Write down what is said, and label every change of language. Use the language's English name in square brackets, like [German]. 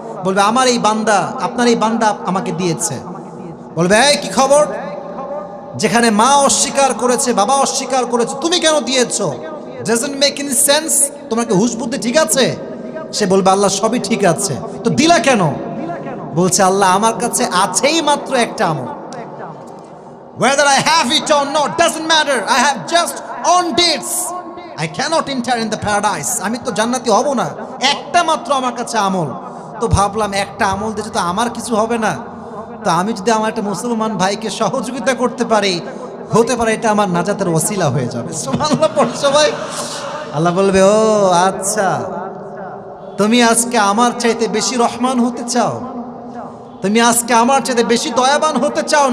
[Bangla] বলবে আমার এই বান্দা, আপনার এই বান্দা আমাকে দিয়েছে। বলবে এই কি খবর? যেখানে মা অস্বীকার করেছে, বাবা অস্বীকার করেছে, তুমি কেন দিয়েছো? [English] Doesn't make any sense. [Bangla] তোমাকে হুঁশ বুদ্ধি ঠিক আছে? সে বলবে আল্লাহ সবই ঠিক আছে, তো দিলা কেন? বলছে আল্লাহ আমার কাছে আছেই মাত্র একটা আমল, [English] whether I have it or not doesn't matter, I have just earned it, I cannot enter in the paradise, [Bangla] আমি তো জান্নাতি হব না, একটা মাত্র আমার কাছে আমল। তো ভাবলাম একটা আমল দিয়ে তো আমার কিছু হবে না, তো আমি যদি আমার একটা মুসলমান ভাইকে সহযোগিতা করতে পারি, হতে পারে এটা আমার নাজাতের ওসিলা হয়ে যাবে। সুবহানাল্লাহ পড়ো সবাই। আল্লাহ বলবে ও আচ্ছা, তুমি আজকে আমার চাইতে বেশি রহমান হতে চাও, তুমি আজকে আমার চাইতে বেশি দয়াবান হতে চাও?